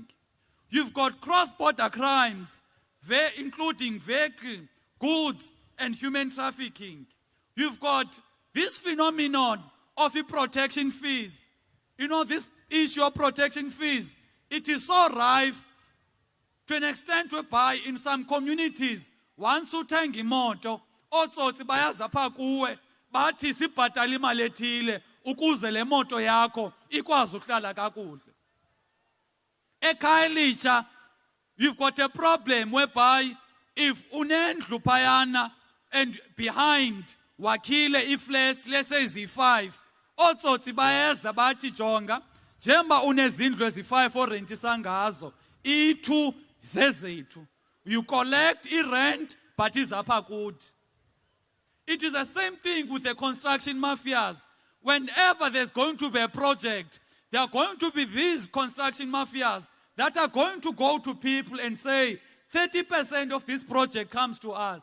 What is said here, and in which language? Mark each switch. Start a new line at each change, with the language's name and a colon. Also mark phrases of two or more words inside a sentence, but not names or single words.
English: You've got cross-border crimes, including vehicle, goods, and human trafficking. You've got this phenomenon of the protection fees. You know, this issue of protection fees, it is so rife to an extent whereby in some communities, once
Xhosa: uthenga imoto, otsotsi bayaza pha kuwe, bathi sibhatala imali ethile ukuze le moto yakho ikwazi ukuhlala kakuhle. Ekhaya elitsha,
English: you've got a problem whereby if
Xhosa: unendlu phayana
English: and behind
Xhosa: wakhile iflats,
English: let's say
Xhosa: zi-5, otsotsi bayeza bathi jonga, njemba unezindlu ezi-5 orentisa ngazo, itu zezethu.
English: You collect rent, but it's upper good. It is the same thing with the construction mafias. Whenever there's going to be a project, there are going to be these construction mafias that are going to go to people and say, 30% of this project comes to us.